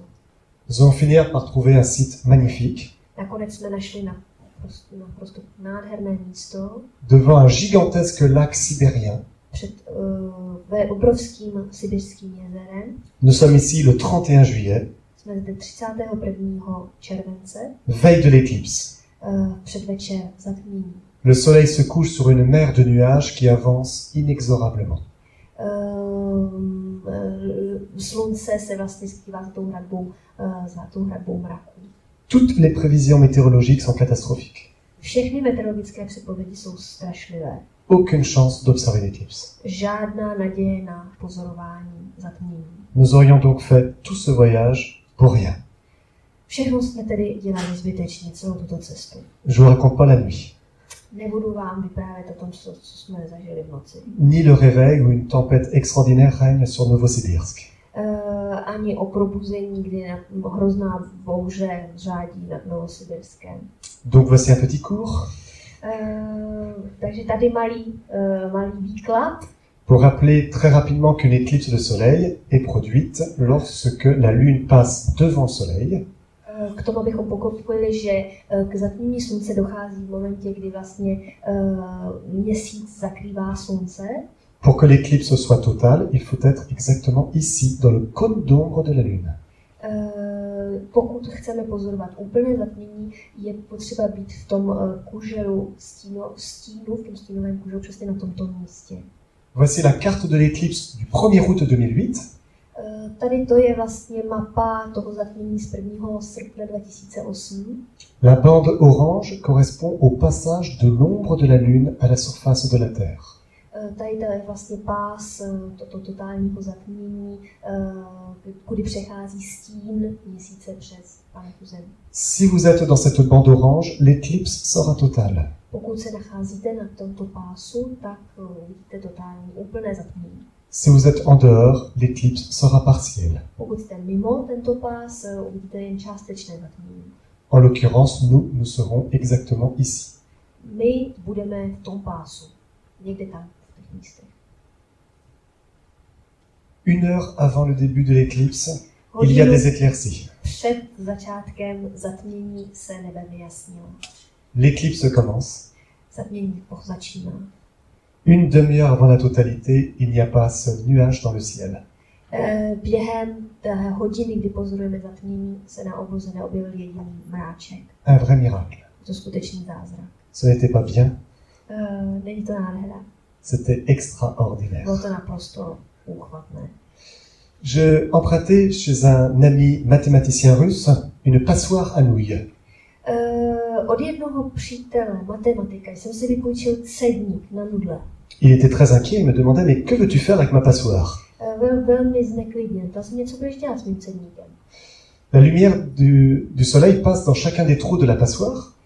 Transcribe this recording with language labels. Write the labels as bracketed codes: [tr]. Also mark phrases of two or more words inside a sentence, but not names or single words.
[fr] Nous allons finir par trouver un site magnifique [cs] Nakonec jsme našli naprosto nádherné místo [fr] devant un gigantesque lac sibérien. [cs] před obrovským sibirským jezerem. [fr] Nous sommes ici le 31 juillet, [cs] Jsme zde 31. července, [fr] veille de l'éclipse. [cs] předvečer zatmění. [fr] Le soleil se couche sur une mer de nuages qui avance inexorablement. [cs] Slunce se vlastně skrývá za tou hradbou mraku. [fr] Toutes les prévisions météorologiques sont catastrophiques. [cs] Všechny meteorologické předpovědi jsou strašlivé. [fr] Aucune chance d'observer l'éclipse. [cs] Žádná naděje na pozorování zatmění. [fr] Nous aurions donc fait tout ce voyage pour rien. [cs] Všechno jsme tedy dělali zbytečně, celou tuto cestu. [fr] Je vous raconte pas la nuit, [cs] Nebudu vám vyprávět o tom, co jsme zažili v noci. [fr] ni le réveil où une tempête extraordinaire règne sur Novosibirsk. [cs] Ani o probuzení, kdy hrozná bouře řádí nad Novosibirskem. [fr] Donc voici un petit cours [cs] Takže tady malý výklad. [fr] pour rappeler très rapidement qu'une éclipse de soleil est produite lorsque la lune passe devant le soleil. [cs] K tomu, abychom pochopili, že k zatmění slunce dochází v momentě, kdy vlastně měsíc zakrývá slunce. [fr] Pour que l'éclipse soit totale, il faut être exactement ici, dans le cône d'ombre de la lune. [cs] Pokud chceme pozorovat úplné zatmění, je potřeba být v tom kuželu stínu, v tom stínovém kuželu přesně na tomto místě. [fr] Voici la carte de l'éclipse du 1er août 2008. [cs] Tady to je vlastně mapa toho zatmění z 1. srpna 2008. [fr] La bande orange correspond au passage de l'ombre de la lune à la surface de la Terre. [cs] Tady to je vlastně pás toto totálního zatmění, kudy přechází stín měsíce přes planetu Zem. [fr] Si vous êtes dans cette bande orange, l'éclipse sera totale. [cs] Pokud se nacházíte na tomto pásu, tak uvidíte totální úplné zatmění. [fr] Si vous êtes en dehors, l'éclipse sera partielle. [cs] Pokud jste mimo tento pás, uvidíte jen částečné zatmění. [fr] En l'occurrence, nous serons exactement ici. [cs] My budeme v tom pásu, někde tam, v těch místech. [fr] 1 heure avant le début de l'éclipse, il y a des éclaircies. [cs] Před začátkem zatmění se nebe vyjasnilo. [fr] L'éclipse commence. [cs] Zatmění začíná. [fr] Une demi-heure avant la totalité, il n'y a pas un seul nuage dans le ciel. [cs] Během té hodiny, kdy pozorujeme zatmění, se na obloze neobjevil jediný mráček. [fr] Un vrai miracle. [cs] To skutečný zázrak. [fr] Ce n'était pas bien, [cs] Není to nádhera. [fr] c'était extraordinaire. [cs] Bylo to naprosto úchvatné. [fr] Je empruntais chez un ami mathématicien russe une passoire à nouilles. [cs] Od jednoho přítele, matematika, jsem si vypůjčil cedník na nudle. [fr] Il était très inquiet, il me demandait « Mais que veux-tu faire avec ma passoire ?» [cs] Byl velmi zneklidněn. Ptal se mě, co budeš dělat s mým cedníkem. [fr] La lumière du soleil passe dans chacun des trous de la passoire,